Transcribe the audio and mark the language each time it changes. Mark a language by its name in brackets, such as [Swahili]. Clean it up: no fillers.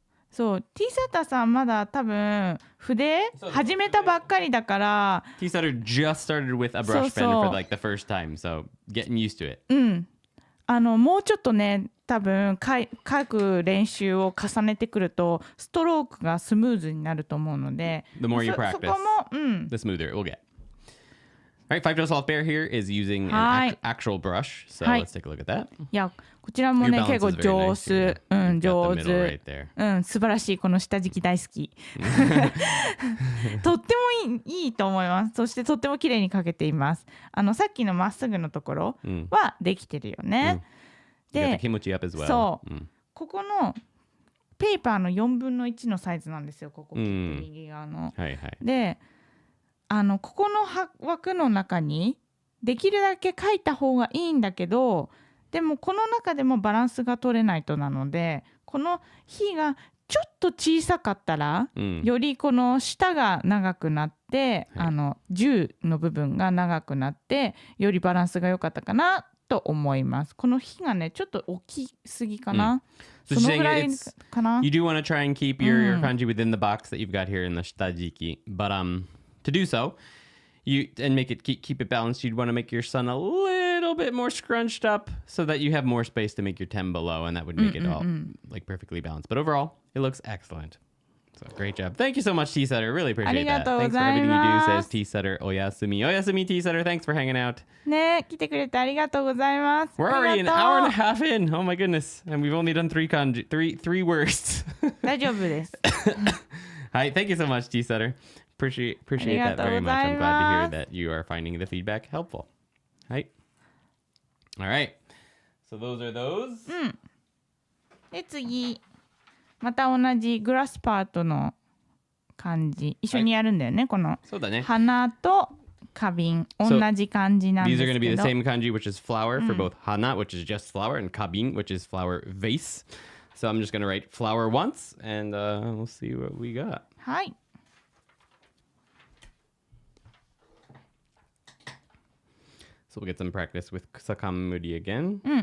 [Japanese] そう、T サタさんまだ多分筆始めたばっかりだから。 [English] T サタ just started with a brush pen for like the first time, so getting used to it. [Japanese] もうちょっとね、多分書く練習を重ねてくるとストロークがスムーズになると思うので、 [English] The more you practice, [Japanese] そこも、 [English] the smoother it will get. All right, 5 soft bear here is using an actual brush, so let's take a look at that. [Japanese] いや、こちらもね、結構上手。上手。素晴らしい。この下敷き大好き。とってもいいと思います。そしてとっても綺麗に描けています。さっきのまっすぐのところはできてるよね。で、そう。ここのペーパーの4分の1のサイズなんですよ。ここ右側の。で、ここの枠の中にできるだけ書いた方がいいんだけど、でもこの中でもバランスが取れないとなので、この火がちょっと小さかったら、よりこの下が長くなって、銃の部分が長くなってよりバランスが良かったかなと思います。この火がねちょっと大きすぎかな。 So そのぐらいかな。 [English] You do want to try and keep your kanji within the box that you've got here in the shitajiki, but to do so, and make it keep it balanced, you'd want to make your sun a little bit more scrunched up so that you have more space to make your 10 below, and that would make it all like perfectly balanced. But overall, it looks excellent. So great job. Thank you so much, T Setter. Really appreciate that. Thanks for everything you do, says T Setter. Oyasumi. Oyasumi, T Setter. Thanks for hanging out. [Japanese] ね、来てくれてありがとうございます。 [English] We're already an hour and a half in. Oh my goodness. And we've only done three words. [Japanese] 大丈夫です。 [English] Hi, thank you so much, T Setter. Appreciate that very much. I'm glad to hear that you are finding the feedback helpful. Hi. All right. So those are those. [Japanese] で次また同じグラスパートの感じ一緒にやるんだよね、この花と花瓶同じ感じなんですけど。 [English] These are going to be the same kanji, which is flower for both hana, which is just flower, and kabin, which is flower vase. So I'm just going to write flower once, and we'll see what we got. [Japanese] はい。 [English] So we'll get some practice with kusakamuri again.